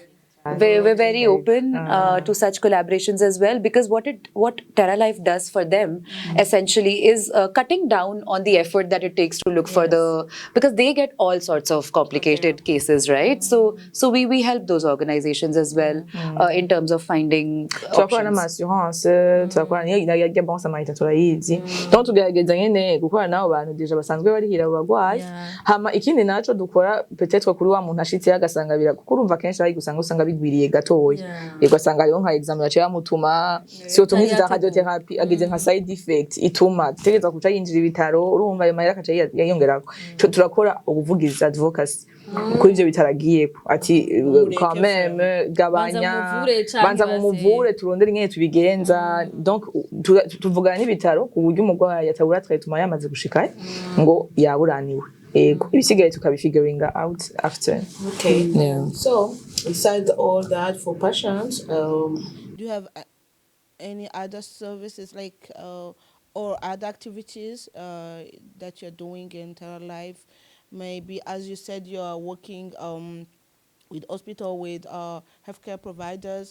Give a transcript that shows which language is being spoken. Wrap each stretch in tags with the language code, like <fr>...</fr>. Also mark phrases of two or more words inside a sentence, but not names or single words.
<en>We're very open to such collaborations as well, because what TerraLife does for them essentially is cutting down on the effort that it takes to look for because they get all sorts of complicated cases, right? So we help those organizations as well in terms of finding</en> <rn>turakora</rn> <en>options.</en> <rn>n'amassurance turakora niyo Bon Samaritan turayizi donc tugerageza nyene gukora n'abo bantu deja basanzwe barihira abo bagwayi hama ikindi naco dukora peut-être kuri wa muntu ashitse agasanga bira kuko urumva kenshi ari gusanga usanga bigwiriye gatoya ugasanga hariho nka exam yaciye amutuma surtout nk'iza radiotherapy agize nka</rn> <en>side effect</en> <rn>ituma tegeza kuca yinjira ibitaro urumva ayo mahera akaca yiyongerako turakora ubuvugizi advocacy kuri ivyo bitaragiyeko ati</rn> <fr>quand même</fr> <rn>gabanya banza mu muvure turondera ingene tubigenza donc tuvugana n'ibitaro ku buryo umugwayi atabura traitement yamaze gushikayo ngo yaburaniwe ego ibisigaye tukabifiguringa</rn> <en>out after. Okay. So besides all that for patients, do you have any other services like or other activities that you're doing in TerraLife? Maybe, as you said, you are working with hospital, with healthcare providers.</en>